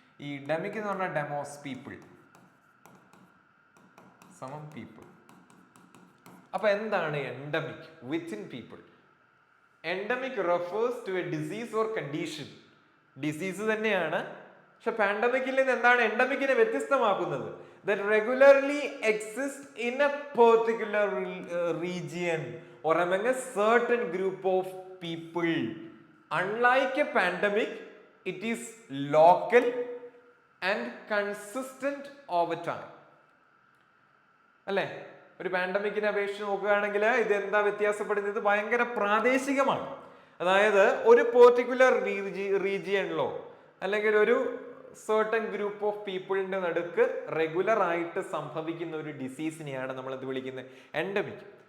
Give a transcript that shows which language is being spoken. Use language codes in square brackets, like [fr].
[ml] ഈ ഡെമിക് എന്ന് പറഞ്ഞാൽ ഡെമോസ്, പീപ്പിൾ സമം പീപ്പിൾ. അപ്പൊ എന്താണ് endemic? [en] Within people. Endemic refers to a disease or condition. [ml] Disease തന്നെയാണ്, പക്ഷെ പാൻഡമിക്കിൽ നിന്ന് എന്താണ് എൻഡമിക്കിനെ വ്യത്യസ്തമാക്കുന്നത്? [en] That regularly exists in a particular region or among a certain group of people. Unlike a pandemic, it is local and consistent over time. [ml] അല്ലേ? ഒരു പാൻഡമിക്കിനെ അപേക്ഷിച്ച് നോക്കുകയാണെങ്കിൽ ഇത് എന്താ വ്യത്യാസപ്പെടുന്നത്? ഭയങ്കര പ്രാദേശികമാണ്. അതായത് ഒരു പെർട്ടിക്കുലർ റീജിയനിലോ അല്ലെങ്കിൽ ഒരു സർട്ടൻ ഗ്രൂപ്പ് ഓഫ് പീപ്പിളിന്റെ നടുക്ക് റെഗുലർ ആയിട്ട് സംഭവിക്കുന്ന ഒരു ഡിസീസിനെയാണ് നമ്മൾ എന്ത് വിളിക്കുന്നത്? എൻഡമിക്.